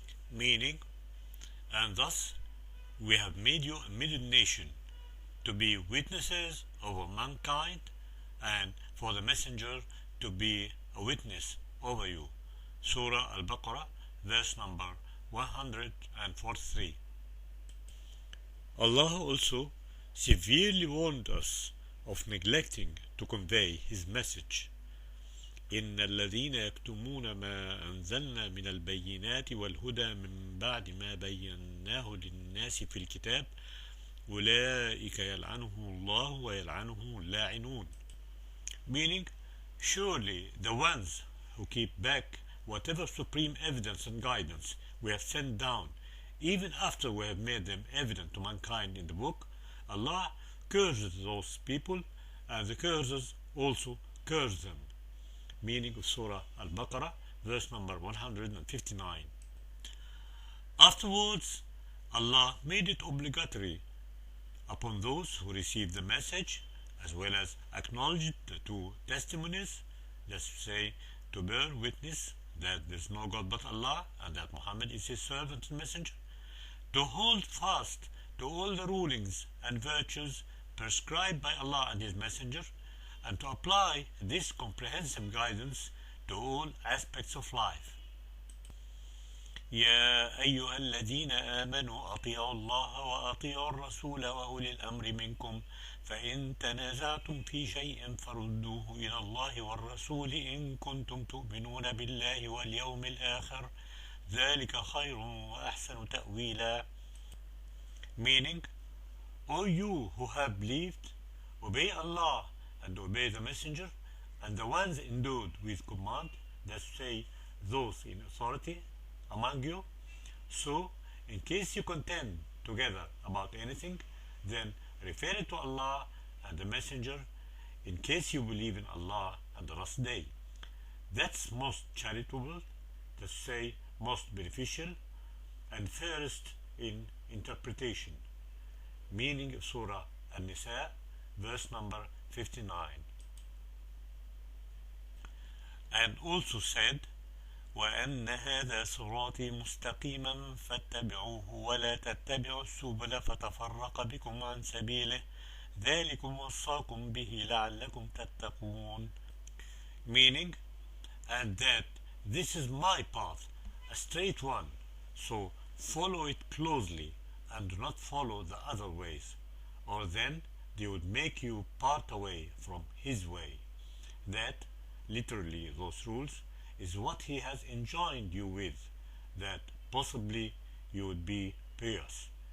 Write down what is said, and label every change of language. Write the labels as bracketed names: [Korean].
[English] Meaning, and thus we have made you a middle nation to be witnesses over mankind, and for the messenger to be a witness over you. Surah Al-Baqarah, verse number 143. Allah also severely warned us of neglecting to convey His message. [Arabic] إن الذين يكتمون ما أنزلنا من البينات والهدى من بعد ما بيناه للناس في الكتاب أولئك يلعنهم الله ويلعنهم اللاعنون. [English] Meaning, surely the ones who keep back whatever supreme evidence and guidance we have sent down, even after we have made them evident to mankind in the book, Allah curses those people, and the curses also curse them. Meaning of Surah Al-Baqarah, verse number 159. Afterwards, Allah made it obligatory upon those who received the message, as well as acknowledged the two testimonies, let's say, to bear witness that there is no God but Allah and that Muhammad is His servant and messenger, to hold fast to all the rulings and virtues prescribed by Allah and His messenger, and to apply this comprehensive guidance to all aspects of life. [Arabic] يا أيها الذين آمنوا أطيعوا الله وأطيعوا الرسول وأولي الأمر منكم فإن تنازعتم في شيء فردوه إلى الله والرسول إن كنتم تؤمنون بالله واليوم الآخر ذلك خير وأحسن تأويلا. [English] Meaning, O you who have believed, obey Allah and obey the Messenger and the ones endowed with command, that say those in authority among you. So, in case you contend together about anything, then refer it to Allah and the Messenger in case you believe in Allah and the last day. That's most charitable, to say most beneficial, and fairest in interpretation. Meaning of Surah An-Nisa, verse number 59. And also said, [Arabic] وأن هذا صراطي مستقيما فاتبعوه ولا تتبعوا السبل فتفرق بكم عن سبيله ذلكم وصاكم به لعلكم تتقون. [English] Meaning, and that this is my path, a straight one, so follow it closely and do not follow the other ways, or then they would make you part away from his way. That, literally those rules, is what he has enjoined you with, that possibly you would be pious.